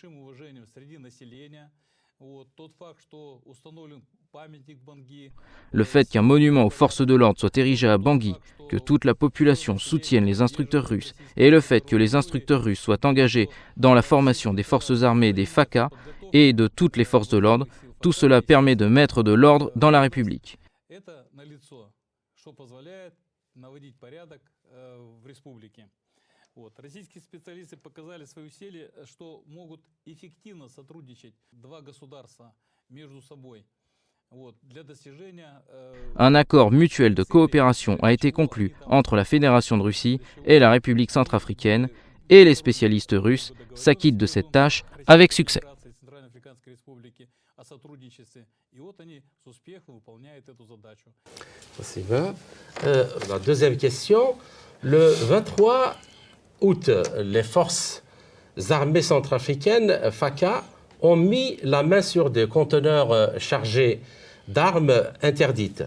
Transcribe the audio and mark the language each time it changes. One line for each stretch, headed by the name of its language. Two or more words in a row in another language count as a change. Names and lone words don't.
French: Le fait qu'un monument aux forces de l'ordre soit érigé à Bangui, que toute la population soutienne les instructeurs russes et le fait que les instructeurs russes soient engagés dans la formation des forces armées des FACA et de toutes les forces de l'ordre, tout cela permet de mettre de l'ordre dans la République.
Russian: Российские специалисты показали свои усилия, что могут эффективно сотрудничать два государства между собой.
French: Un accord mutuel de coopération a été conclu entre la Fédération de Russie et la République centrafricaine et les spécialistes russes s'acquittent de cette tâche avec succès. La deuxième question, le 23 août, les forces armées centrafricaines, FACA, ont mis la main sur des conteneurs chargés d'armes interdites.